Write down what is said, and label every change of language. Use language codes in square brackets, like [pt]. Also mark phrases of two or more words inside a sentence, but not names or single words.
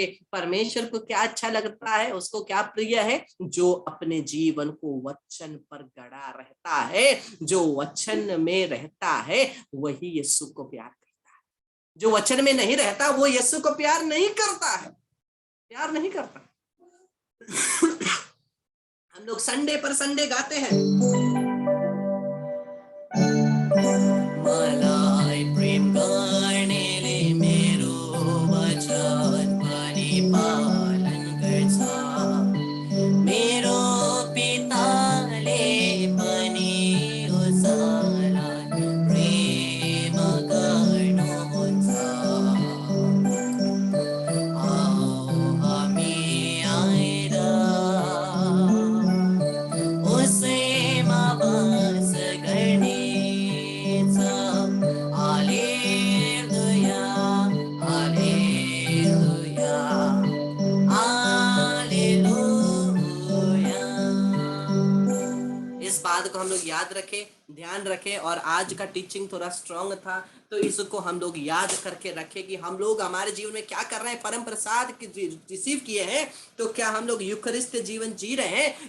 [hi] परमेश्वर को क्या अच्छा लगता है, उसको क्या प्रिय है, जो अपने जीवन को वचन पर गड़ा रहता है, जो वचन में रहता है वही यीशु को प्यार करता है। जो वचन में नहीं रहता वो यीशु को प्यार नहीं करता है, प्यार नहीं करता। हम लोग संडे पर संडे गाते हैं, [ne] मलाई प्रेम गर्नेले मेरो वचन परिपालन गर्छ, मेरो पिताले पनि उसलाई प्रेम गर्नुहुन्छ। आओ हामी आएर उसैमा वास गर्नेछ। हालेलुया, हालेलुया, हालेलुया। [hi] इस बात को हम लोग याद रखें, ध्यान रखें। और आज का टीचिंग थोड़ा स्ट्रांग था, तो इसको हम लोग याद करके रखें कि हम लोग हमारे जीवन में क्या कर रहे हैं, परम प्रसाद रिसीव किए हैं तो क्या हम लोग यूखरिस्त जीवन जी रहे हैं।